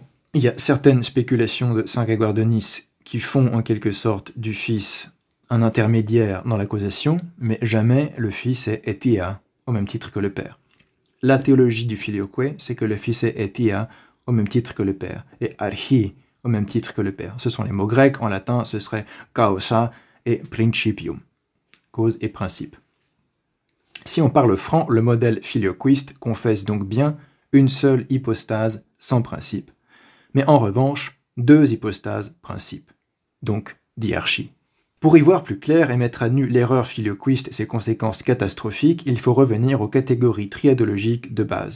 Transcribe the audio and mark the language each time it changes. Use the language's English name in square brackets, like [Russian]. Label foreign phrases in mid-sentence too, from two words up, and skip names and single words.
[French] Il y a certaines spéculations de saint Grégoire de Nice qui font en quelque sorte du Fils un intermédiaire dans la causation, mais jamais le Fils est etia, au même titre que le Père. La théologie du filioque, c'est que le Fils est etia au même titre que le Père, et archi au même titre que le Père. Ce sont les mots grecs, en latin ce serait [Latin] causa et principium, [French] cause et principe. Si on parle franc, le modèle filioquiste confesse donc bien une seule hypostase sans principe, mais en revanche deux hypostases principes, donc diarchie. Pour y voir plus clair et mettre à nu l'erreur filioquiste et ses conséquences catastrophiques, il faut revenir aux catégories triadologiques de base.